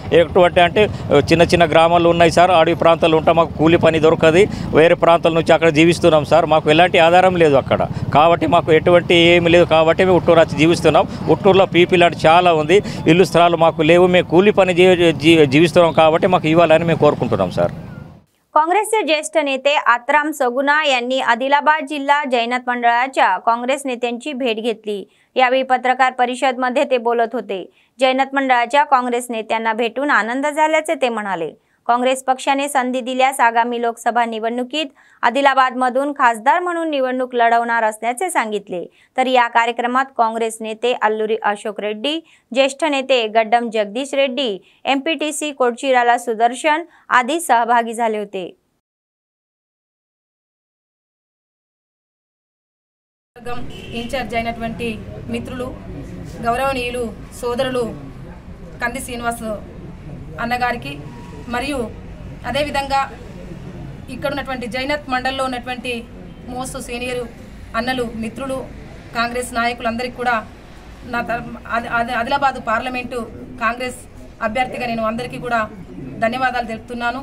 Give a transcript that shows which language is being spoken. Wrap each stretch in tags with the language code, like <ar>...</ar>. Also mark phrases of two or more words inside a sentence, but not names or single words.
<te>ఎటువంటి అంటే చిన్న చిన్న గ్రామాలు ఉన్నాయి సార్, అడవి ప్రాంతాల్లో ఉంటాం। మాకు కూలి పని దొరకదు, వేరే ప్రాంతాల నుంచి అక్కడ జీవిస్తున్నాం సార్। మాకు ఎలాంటి ఆధారం లేదు అక్కడ, కాబట్టి మాకు ఎటువంటి ఏమి లేదు, కాబట్టి మేము ఉట్నూరు వచ్చి జీవిస్తున్నాం। ఉట్నూరులో పీపీ లాంటి చాలా ఉంది, ఇల్లు స్థలాలు మాకు లేవు, మేము కూలి పని జీవిస్తున్నాం, కాబట్టి మాకు इव्हाలని మేము కోరుకుంటున్నాం సార్।</te> <mr>काँग्रेसचे ज्येष्ठ नेते आत्राम सगुना यांनी आदिलाबाद जिल्हा जैनत मंडळाच्या काँग्रेस नेत्यांची भेट घेतली। यावेळी पत्रकार परिषदेमध्ये ते बोलत होते। जैनत मंडळाच्या काँग्रेस नेत्यांना भेटून आनंद झाल्याचे ते म्हणाले। काँग्रेस पक्षाने संधी दिल्यास आगामी लोकसभा निवडणुकीत आदिलाबादमधून खासदार म्हणून निवडणूक लढवणार असल्याचे सांगितले। तर या कार्यक्रमात काँग्रेस नेते अल्लुरी अशोक रेड्डी, ज्येष्ठ नेते गड्डम जगदीश रेड्डी, एमपीटीसी कोडचिराला सुदर्शन आदी सहभागी झाले होते।</mr> <te>ఇన్ఛార్జ్ అయినటువంటి మిత్రులు గౌరవనీయులు సోదరులు కంది శ్రీనివాస్ అన్నగారికి మరియు అదే విధంగా ఇక్కడ ఉన్నటువంటి జైనత్ మండల్లో ఉన్నటువంటి</te> <en>most senior</en> <te>అన్నలు మిత్రులు కాంగ్రెస్ నాయకులందరికీ కూడా నా ఆదిలాబాద్ పార్లమెంటు కాంగ్రెస్ అభ్యర్థిగా నేను అందరికీ కూడా ధన్యవాదాలు తెలుపుతున్నాను।</te>